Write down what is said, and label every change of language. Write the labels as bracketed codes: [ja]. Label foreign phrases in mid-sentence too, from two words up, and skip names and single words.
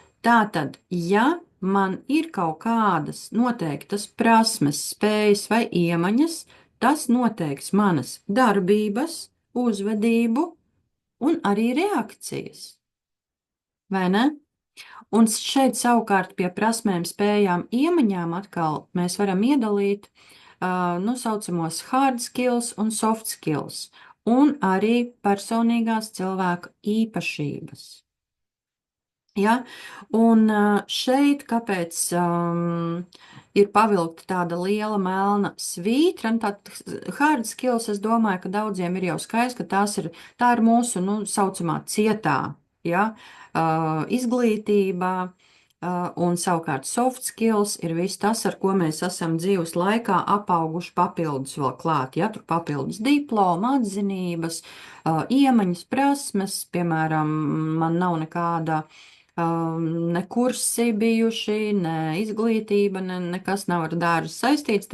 [lv] Tātad, ja man ir kaut kādas noteiktas prasmes, spējas vai iemaņas, tas noteiks manas darbības, uzvedību un arī reakcijas. Vai ne? Un šeit savukārt pie prasmēm, spējām, iemaņām atkal mēs varam iedalīt nu, saucamos [en] hard skills [lv] un [en] soft skills, [lv] un arī personīgās cilvēka īpašības. Ja? Un šeit kāpēc ir pavilkta tāda liela melna svītra, un tāda [en] hard skills, [lv] es domāju, ka daudziem ir jau skaidrs, ka tā ir mūsu, nu, saucamā cietā, ja? Izglītībā, un savukārt [en] soft skills [lv] ir viss tas, ar ko mēs esam dzīves laikā apauguši papildus vēl klāt, ja? Tur papildus diploma, atzinības, iemaņas, prasmes, piemēram, man nav nekāda ne kursi bijuši, ne izglītība, nekas nav ar dārzu saistīts.